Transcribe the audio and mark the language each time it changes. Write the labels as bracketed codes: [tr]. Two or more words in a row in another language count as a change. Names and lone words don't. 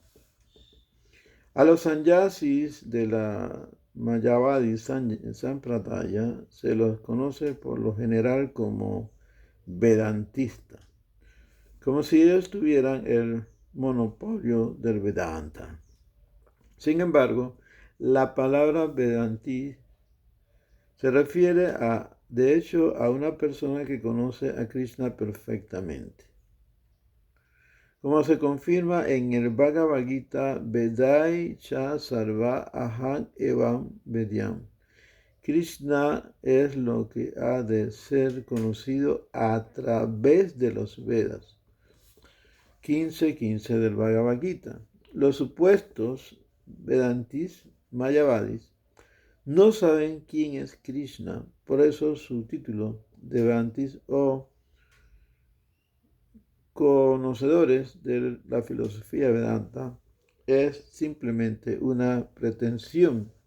[es] A los Sannyasis de la Mayavadi Sampradaya se los conoce por lo general como Vedantistas, como si ellos tuvieran el monopolio del Vedanta. Sin embargo, la palabra Vedanti se refiere de hecho, a una persona que conoce a Krishna perfectamente. Como se confirma en el Bhagavad Gita, [sa] Vedai cha sarva aham evam vedyam. [es] Krishna es lo que ha de ser conocido a través de los Vedas. 15:15 del Bhagavad Gita. Los supuestos Vedantis, Mayavadis, no saben quién es Krishna, por eso su título de Vedantis o conocedores de la filosofía Vedanta es simplemente una pretensión.